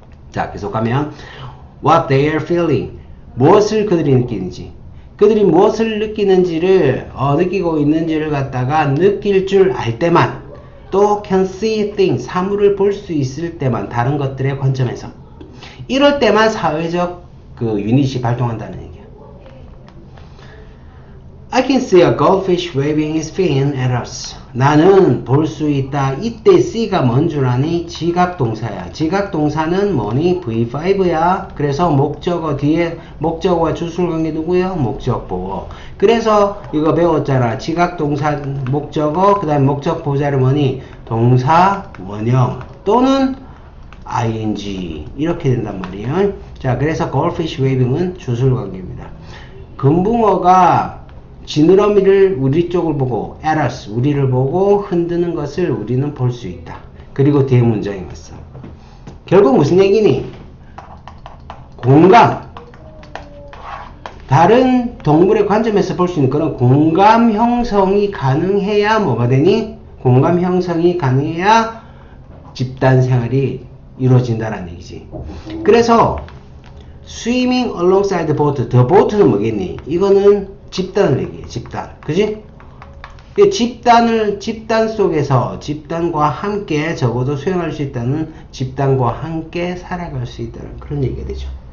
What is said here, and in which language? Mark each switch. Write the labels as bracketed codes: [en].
[ko] 자, 계속 가면 [en] what they are feeling [ko] 무엇을 그들이 느끼는지 그들이 무엇을 느끼는지를 느끼고 있는지를 갖다가 느낄 줄 알 때만 또 [en] can see things [ko] 사물을 볼 수 있을 때만 다른 것들의 관점에서 이럴 때만 사회적 그 유닛이 발동한다는 얘기야. [en] I can see a goldfish waving his fin at us. [ko] 나는 볼 수 있다. 이때 C가 뭔 줄 아니? 지각동사야. 지각동사는 뭐니? V5야. 그래서 목적어 뒤에 목적어와 주술관계 누구야? 목적보어. 그래서 이거 배웠잖아. 지각동사 목적어 그 다음에 목적보자를 뭐니? 동사 원형 또는 ing 이렇게 된단 말이에요. 자, 그래서 goldfish waving은 주술관계입니다. 금붕어가 지느러미를 우리 쪽을 보고 [en] at us [ko] 우리를 보고 흔드는 것을 우리는 볼 수 있다. 그리고 뒤에 문장이 왔어. 결국 무슨 얘기니? 공감. 다른 동물의 관점에서 볼 수 있는 그런 공감 형성이 가능해야 뭐가 되니? 공감 형성이 가능해야 집단 생활이 이루어진다는 얘기지. 그래서 [en] swimming alongside the boat. [ko] the boat는 뭐겠니? 이거는 집단을 얘기해. 집단. 그지? 집단 속에서 집단과 함께 적어도 수행할 수 있다는 집단과 함께 살아갈 수 있다는 그런 얘기가 되죠.